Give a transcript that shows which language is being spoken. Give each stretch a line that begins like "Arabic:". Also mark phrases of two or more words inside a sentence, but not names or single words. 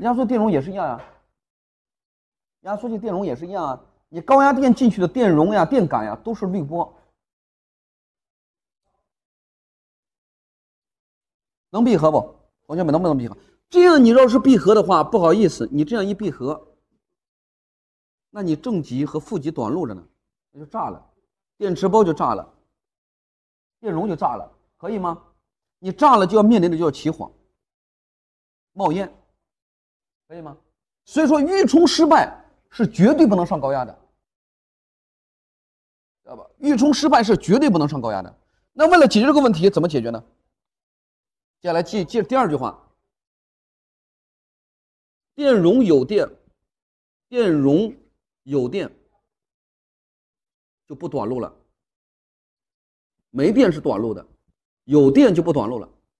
Chinese: 壓縮電容也是一樣啊，壓縮機電容也是一樣啊。你高壓電進去的電容呀、電感呀，都是濾波。能閉合不？同學們能不能閉合？這樣你要是閉合的話，不好意思，你這樣一閉合，那你正极和負極短路着呢，那就炸了，電池包就炸了，電容就炸了，可以嗎？你炸了就要面臨的就要起火、冒烟，可以吗？所以说预冲失敗是絕對不能上高壓的，知道吧？预冲失敗是絕對不能上高壓的。那為了解決這個問題，怎麼解決呢？接下來記第二句話，電容有電，電容有電就不短路了，没電是短路的，有電就不短路了。